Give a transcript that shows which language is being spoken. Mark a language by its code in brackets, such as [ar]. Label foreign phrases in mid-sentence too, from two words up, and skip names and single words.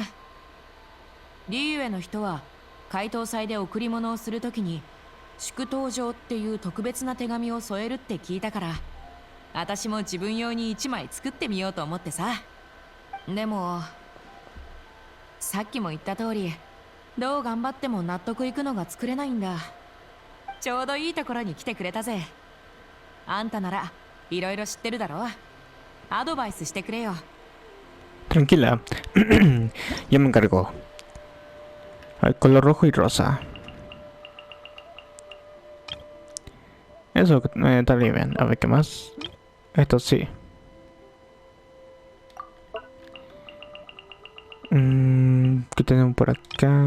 [ja] リーユエの人は怪盗祭で贈り物をするときに祝祷状っていう特別な手紙を添えるって聞いたから、私も自分用に1枚作ってみようと思ってさ。でもさっきも言った通り、どう頑張っても納得いくのが作れないんだ。ちょうどいいところに来てくれたぜ。あんたならいろいろ知ってるだろ。アドバイスしてくれよ。 [es] Tranquila, yo me encargo. Al color rojo y rosa. Eso está bien. A ver qué más. Esto sí. ¿Qué tenemos por acá?